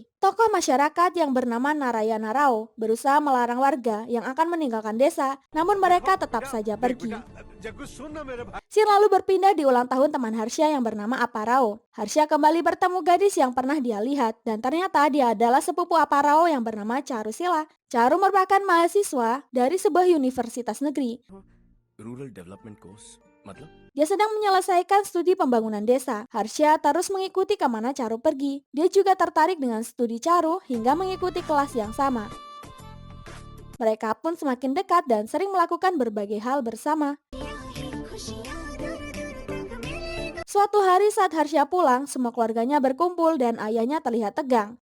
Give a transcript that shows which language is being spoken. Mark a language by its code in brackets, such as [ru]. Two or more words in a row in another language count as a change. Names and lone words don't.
[id] Tokoh masyarakat yang bernama Narayana Rao berusaha melarang warga yang akan meninggalkan desa, namun mereka tetap saja pergi. Scene lalu berpindah di ulang tahun teman Harsha yang bernama Aparao. Harsha kembali bertemu gadis yang pernah dia lihat dan ternyata dia adalah sepupu Aparao yang bernama Charusila. Charu merupakan mahasiswa dari sebuah universitas negeri. [en] rural development course मतलब [id] Dia sedang menyelesaikan studi pembangunan desa. Harsha terus mengikuti kemana Charu pergi. Dia juga tertarik dengan studi Charu hingga mengikuti kelas yang sama. Mereka pun semakin dekat dan sering melakukan berbagai hal bersama. Suatu hari saat Harsha pulang, semua keluarganya berkumpul dan ayahnya terlihat tegang.